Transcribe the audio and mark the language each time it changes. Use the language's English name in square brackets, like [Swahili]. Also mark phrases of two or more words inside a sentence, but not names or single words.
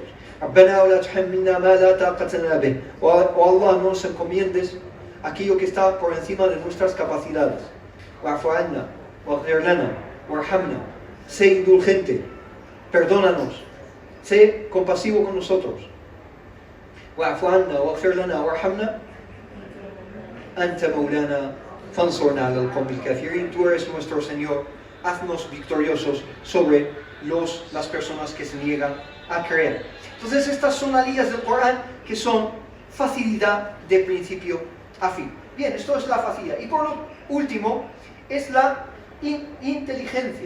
[Arabic] ربنا لا تحملنا ما لا طاقة لنا به. [Spanish] Oh Allah, no nos encomiendes aquello que está por encima de nuestras capacidades. [Arabic] واعف عنا واغفر لنا وارحمنا. [Spanish] Sé indulgente, perdónanos, sé compasivo con nosotros. [Arabic] واعف عنا واغفر لنا وارحمنا أنت مولانا فانصرنا على القوم الكافرين. [Spanish] Tú eres nuestro Señor, haznos victoriosos sobre las personas que se niegan a creer. Entonces estas son aliyas del Corán que son facilidad de principio a fin. Bien, esto es la facilidad. Y por lo último es la inteligencia.